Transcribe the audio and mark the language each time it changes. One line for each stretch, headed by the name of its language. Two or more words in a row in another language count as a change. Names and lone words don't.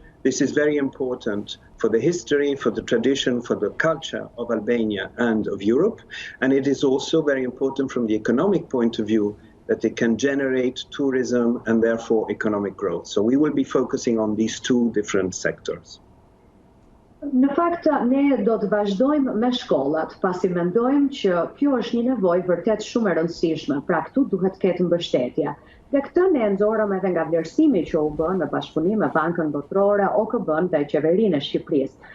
English: This is very important for the history, for the tradition, for the culture of Albania and of Europe. And it is also very important from the economic point of view that it can generate tourism and therefore economic growth. So we will be focusing on these two different sectors.
Albanian: Në fakt, ne do të vazhdojmë me shkollat, pasi mendojmë që kjo është një nevojë vërtet shumë e rëndësishme, pra këtu duhet të ketë mbështetje. Dhe këtë ne nxorëm edhe nga vlerësimi që u bë në bashkëpunim me Bankën Botërore, OKB-n dhe Qeverinë e Shqipërisë.